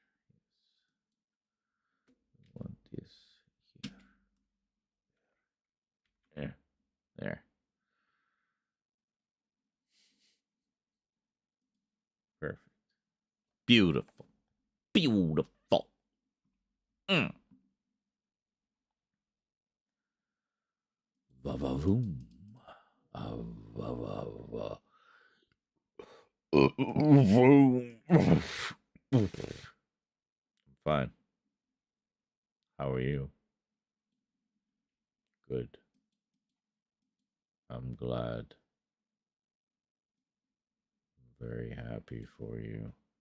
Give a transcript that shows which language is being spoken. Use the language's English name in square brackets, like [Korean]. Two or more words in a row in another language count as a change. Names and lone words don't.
[English] We want this here. There. Perfect. Beautiful. Beautiful. Va-va-voom. Va-va-va. Fine. How are you? Good. I'm glad. I'm very happy for you.